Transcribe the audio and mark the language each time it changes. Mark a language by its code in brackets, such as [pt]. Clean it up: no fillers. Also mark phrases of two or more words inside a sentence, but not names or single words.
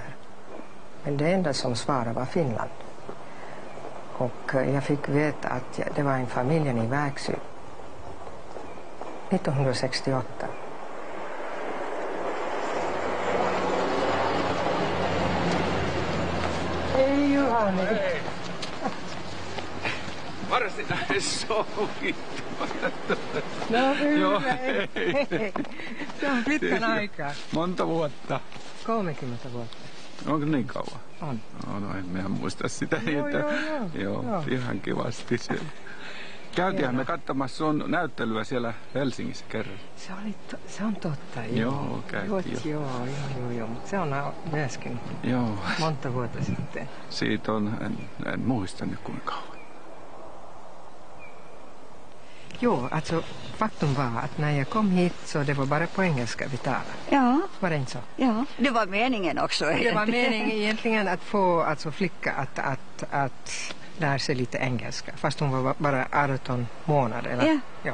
[sv] Men det enda som svarade var Finland. Och jag fick veta att det var en familj i Växjö 1968. Hej Johanni! Hej! [fi] Varsinainen sovittu. No hyvä. Joo, Hei. Se on pitkän aikaa. Monta vuotta. 30 vuotta. Onko niin kauan? On. No en mehän muista sitä. Joo, että, joo. Ihan kivasti siellä. Käytiinhän me katsomassa sun näyttelyä siellä Helsingissä kerran. Se on totta. Joo, käytiin jo. Joo. Se on myöskin Joo, monta vuotta sitten. siitä on, en muista nyt kuinka kauan. [sv] Jo, alltså faktum var att när jag kom hit så det var bara på engelska vi talade. Ja, Var det inte så? ja, det var meningen också. Det var meningen egentligen att få alltså flicka att lära sig lite engelska. Fast hon var bara 18 månader. Eller? Ja.